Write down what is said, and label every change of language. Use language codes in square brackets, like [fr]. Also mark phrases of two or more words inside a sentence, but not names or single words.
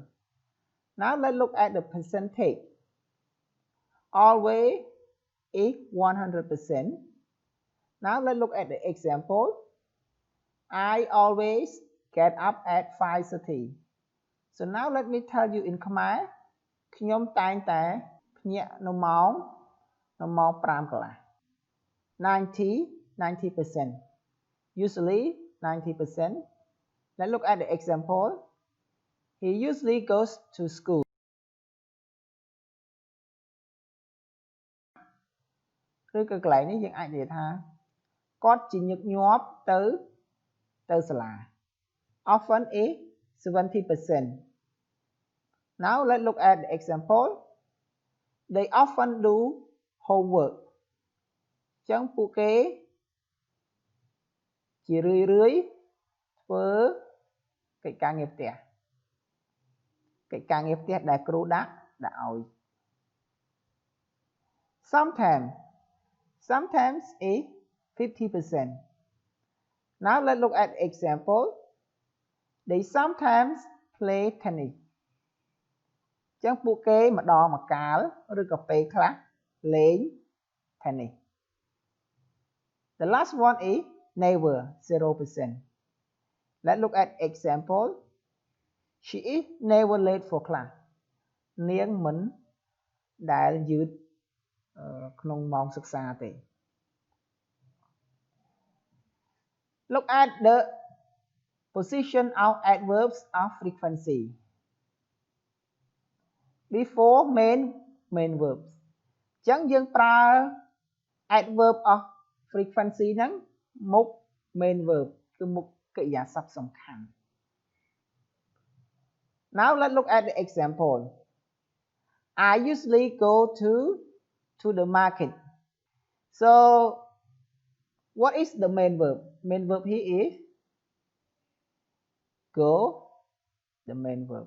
[en] Now let's look at the percentage. Always is 100%. Now let's look at the example. I always get up at 5:30. So now let me tell you in Khmer [km] ខ្ញុំតែងតែភ្ញាក់នៅម៉ោង5 កន្លះ [en] 90%. Usually 90%. Let's look at the example. He usually goes to school. [km] ឬក៏កន្លែងនេះយើងអាចនិយាយថាគាត់ជាញឹកញាប់ទៅសាលា [en] Often is 70%. Now let's look at the example. They often do homework. [km] អញ្ចឹងពួកគេជារឿយធ្វើកិច្ចការងារផ្ទះដែលគ្រូដាក់ឲ្យ [en] Sometimes is 50%. Now let's look at the example. They sometimes play tennis. [km] អញ្ចឹងពួកគេម្ដងម្កាលឬក៏ពេលខ្លះលេង tennis. [en] The last one is never, 0%. Let's look at example. She is never late for class. [km] នាងមិនដែលយឺតក្នុងម៉ោងសិក្សាទេ [en] Look at the position of adverbs of frequency. Before main verbs. [km] អញ្ចឹងយើងប្រើ [en] adverb of frequency [km] ហ្នឹងមុខ [en] main verb [km] គឺមុខកិរិយាសព្ទសំខាន់ [en] Now let's look at the example. I usually go to the market. So what is the main verb? Main verb here is go, the main verb.